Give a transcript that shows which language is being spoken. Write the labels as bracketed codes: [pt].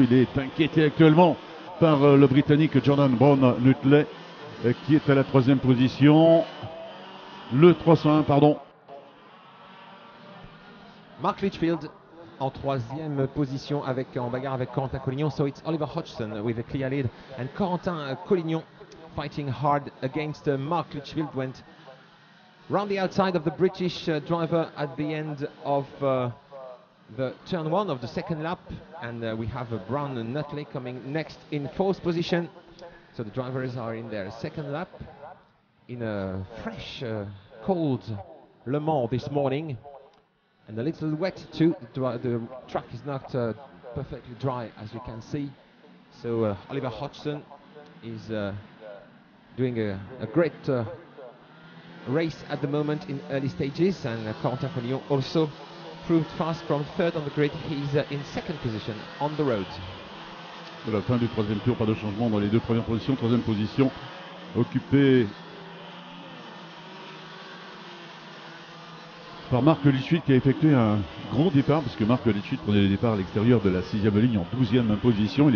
[fr] Il est inquiété actuellement par le Britannique Jordan Brown Nutley, qui est à la 3e position. Le 301, pardon. Mark Litchfield en 3e position en bagarre avec Corentin Collignon. [en] So it's Oliver Hodgson with a clear lead, and Corentin Collignon fighting hard against Mark Litchfield. Went round the outside of the British driver at the end of the turn 1 of the 2nd lap, and we have Brown and Nutley coming next in 4th position. So the drivers are in their 2nd lap in a fresh, cold Le Mans this morning. And a little wet too. The track is not perfectly dry, as you can see. So Oliver Hodgson is doing a great race at the moment in early stages, and Corentin Collignon also proved fast from 3rd on the grid. He's in 2nd position on the road. [fr] De la fin du 3e tour, pas de changement dans les 2 premières positions. 3e position occupée par Mark Litchfield, qui a effectué un gros départ, parce que Mark Litchfield prenait le départ à l'extérieur de la 6e ligne en 12e position.